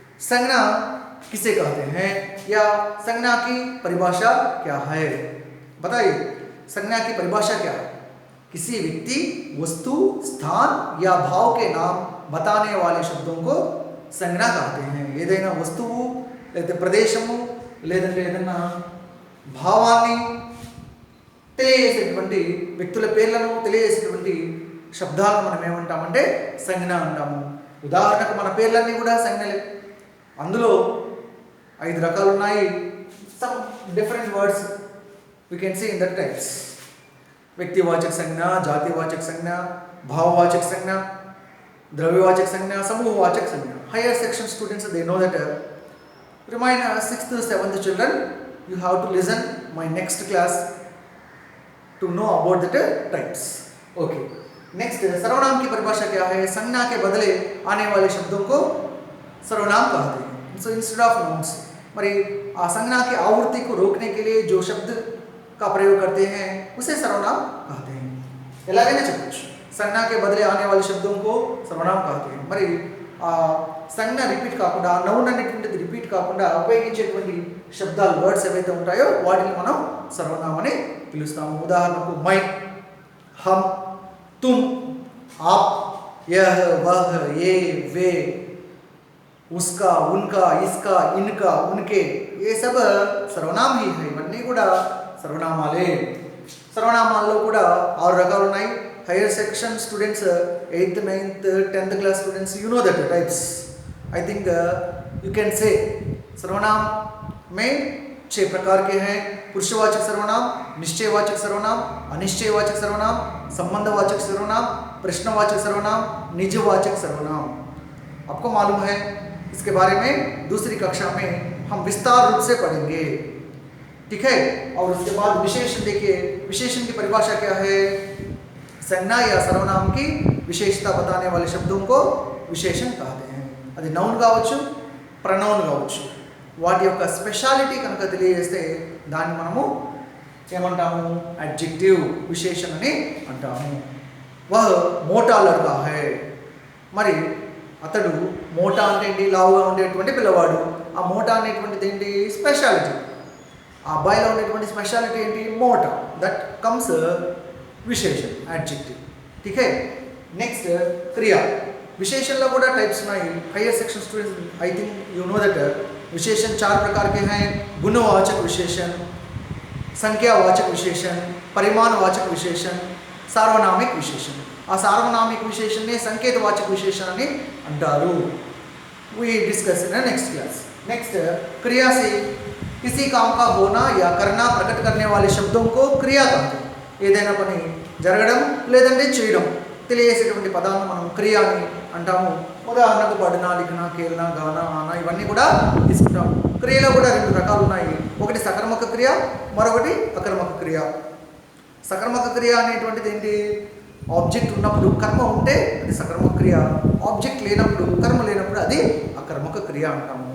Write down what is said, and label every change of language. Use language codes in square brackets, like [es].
[hi] संज्ञा किसे कहते हैं या संज्ञा की परिभाषा क्या है? बताइए, संज्ञा की परिभाषा क्या है? किसी व्यक्ति, वस्तु, स्थान या भाव के नाम बताने वाले शब्दों को संज्ञा कहते हैं. [te] ఏదైనా వస్తువు లేదా ప్రదేశము లేదంటే ఏదైనా భావాన్ని తెలియజేసేటువంటి వ్యక్తుల పేర్లను తెలియజేసేటువంటి శబ్దాలను మనం ఏమంటామంటే సంజ్ఞ అంటాము. ఉదాహరణకు మన పేర్లన్నీ కూడా సంజ్ఞలే. అందులో 5 రకాలు ఉన్నాయి. [en] Some different words we can see in that types. [hi] व्यक्तिवाचक संज्ञा, जातिवाचक संज्ञा, भाववाचक संज्ञा, द्रव्यवाचक संज्ञा, समूहवाचक संज्ञा. [en] Higher section students, they know that. Remind 6th, 7th children, you have to listen my next class to know about the types. Okay. [hi] Next, सर्वनाम की परिभाषा क्या है? संज्ञा के बदले आने वाले शब्दों को सर्वनाम कहते हैं. [en] So instead of nouns, [hi] मरी आ संज्ञा की आवृत्ति को रोकने के लिए जो शब्द का प्रयोग करते हैं उसे सर्वनाम कहते हैं. [te] ఎలాగైనా చెప్పొచ్చు. [hi] సంజ్ఞ के बदले आने वाले शब्दों को सर्वनाम कहते हैं. [te] మరి ఆ సంజ్ఞ రిపీట్ కాకుండా, నౌన్ అనేటువంటిది రిపీట్ కాకుండా ఉపయోగించేటువంటి శబ్దాలు, వర్డ్స్ ఏవైతే ఉంటాయో వాటిని మనం సర్వనామం అని పిలుస్తాము. [hi] ఉదాహరణకు మై, हम, तुम, आप, यह, वह, ये, वे, उसका, उनका, इसका, इनका, उनके, ये सब सर्वनाम ही है. [te] ఇవన్నీ కూడా సర్వనామాలే. సర్వనామాల్లో కూడా 6 రకాలు ఉన్నాయి. [en] Higher section students 8th, 9th, 10th class students, you know that types. I think you can say [hi] सर्वनाम में 6 प्रकार के हैं. पुरुषवाचक सर्वनाम, निश्चयवाचक सर्वनाम, अनिश्चयवाचक सर्वनाम, संबंधवाचक सर्वनाम, प्रश्नवाचक सर्वनाम, निजवाचक सर्वनाम. आपको मालूम है इसके बारे में दूसरी कक्षा में हम विस्तार रूप से पढ़ेंगे, ठीक है। और उसके बाद विशेषण देखिए, विशेषण की परिभाषा क्या है? संज्ञा या सर्वनाम की विशेषता बताने वाले शब्दों को विशेषण कहते हैं. [te] అది నౌన్ కావచ్చు, ప్రనౌన్ కావచ్చు. వాటి యొక్క స్పెషాలిటీ కనుక తెలియజేస్తే దాన్ని మనము ఏమంటాము? అడ్జెక్టివ్, విశేషణ అని అంటాము. [hi] వహ మోటా లడ్కా హై. [te] మరి అతడు మోటా అంటే ఏంటి? లావుగా ఉండేటువంటి పిల్లవాడు. ఆ మోటా అనేటువంటిది ఏంటి? స్పెషాలిటీ. ఆ అబ్బాయిలో ఉండేటువంటి స్పెషాలిటీ ఏంటి? మోటా. [en] That comes విశేషణ, adjective. [hi] ठीक है. [en] Next क्रिया. [te] विशेषण కూడా टाइप्स ఉన్నాయి. [en] higher section students I think you know that [hi] विशेषण 4 प्रकार के हैं. गुणवाचक विशेषण, संख्यावाचक विशेषण, परिमाणवाचक विशेषण, सार्वनामिक विशेषण. [te] ఆ సార్వనామిక విశేషణనే సంకేతవాచక విశేషణ అని అంటారు. [en] we discuss in the next class. [hi] next क्रिया से किसी काम का होना या करना प्रकट करने वाले शब्दों को क्रिया कहते हैं. [te] ఏదైనా పని జరగడం లేదంటే చేయడం తెలియజేసేటువంటి పదాలను మనం క్రియ అని అంటాము. ఉదాహరణకు పడిన, లిఖన, కేలన, గాన, ఆన ఇవన్నీ కూడా తీసుకుంటాం. క్రియలో కూడా 2 రకాలు ఉన్నాయి. ఒకటి సకర్మక క్రియ, మరొకటి అకర్మక క్రియ. సకర్మక క్రియ అనేటువంటిది ఏంటి? ఆబ్జెక్ట్ ఉన్నప్పుడు కర్మ ఉంటే అది సకర్మక క్రియ, ఆబ్జెక్ట్ లేనప్పుడు కర్మ లేనప్పుడు అది అకర్మక క్రియ అంటాము.